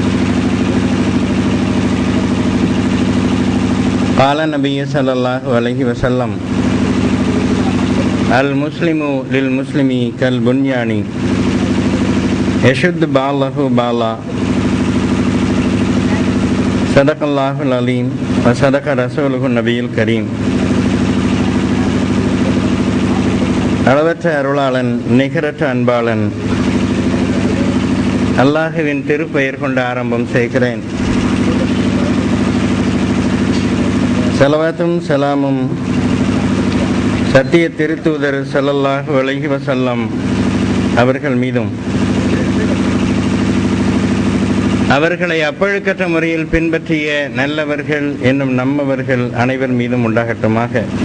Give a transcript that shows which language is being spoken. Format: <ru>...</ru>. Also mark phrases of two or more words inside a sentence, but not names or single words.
<ar>قال النبي صلى الله عليه وسلم المسلم للمسلم كالبنيان يشد بعضه بعضا. صدق الله العليم وصدق رسوله النبي الكريم.</ar> <ta>அளவற்ற அருளாளன் நிகரற்ற அன்பாளன் அல்லாஹுவின் திருப்பெயர் கொண்டு ஆரம்பம் செய்கிறேன். ஸலவாத்தும் ஸலாமும் சத்திய திருத்தூதர்</ta> <ar>صلى الله عليه وسلم</ar> <ta>அவர்கள் மீதும் அவர்களை அப்பழுக்கற்ற முறையில் பின்பற்றிய நல்லவர்கள் என்னும் நம்மவர்கள் அனைவர் மீதும் உண்டாகட்டுமாக.</ta>